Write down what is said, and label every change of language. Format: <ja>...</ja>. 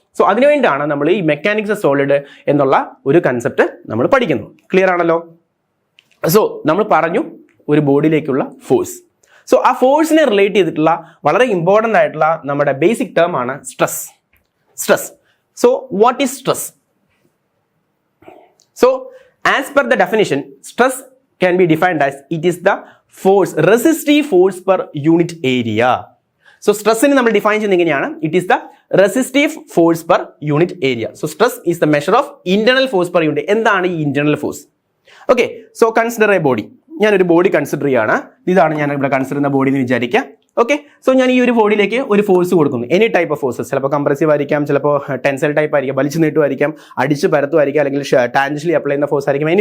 <ml>So അതിനുവേണ്ടിയാണ് നമ്മൾ ഈ മെക്കാനിക്സ് സോളിഡ് എന്നുള്ള ഒരു കൺസെപ്റ്റ് നമ്മൾ പഠിക്കുന്നു. ക്ലിയർ ആണല്ലോ? സോ നമ്മൾ പറഞ്ഞു ഒരു ബോഡിയിലേക്കുള്ള ഫോഴ്സ്. സോ ആ ഫോഴ്സിനെ റിലേറ്റ് ചെയ്തിട്ടുള്ള വളരെ ഇമ്പോർട്ടൻ്റ് ആയിട്ടുള്ള നമ്മുടെ ബേസിക് ടേം ആണ് stress.</ml> <en>Stress. So what is stress? So as per the definition, stress can be defined as it is the force, resistive force per unit area. So stress</en> <ml>നെ നമ്മൾ define ചെയ്യുന്നത് എങ്ങനെയാണ്?</ml> <en>It is the resistive force per unit area. So stress is the measure of internal force per unit.</en> <ml>എന്താണ് ഈ</ml> <en>internal force? Okay, so consider a body.</en> <ml>ഞാനൊരു body consider ചെയ്യാണ്. ഇതാണ് ഞാൻ ഇവിടെ കൺസിഡർ ചെയ്യുന്ന ബോഡി എന്ന് വിചാരിക്കുക. ഓക്കെ, സോ ഞാൻ ഈ ഒരു ബോഡിയിലേക്ക് ഒരു ഫോഴ്സ് കൊടുക്കുന്നു. എനി ടൈപ്പ് ഓഫ് ഫോഴ്സസ്, ചിലപ്പോൾ കംപ്രസീവ് ആയിരിക്കാം, ചിലപ്പോൾ ടെൻസൈൽ ടൈപ്പ് ആയിരിക്കാം, വലിച്ചു നീട്ടുമായിരിക്കാം, അടിച്ച് പരത്തുമായിരിക്കാം, അല്ലെങ്കിൽ ടാൻജൻഷ്യലി അപ്ലൈ ചെയ്യുന്ന ഫോഴ്സ് ആയിരിക്കും.</ml>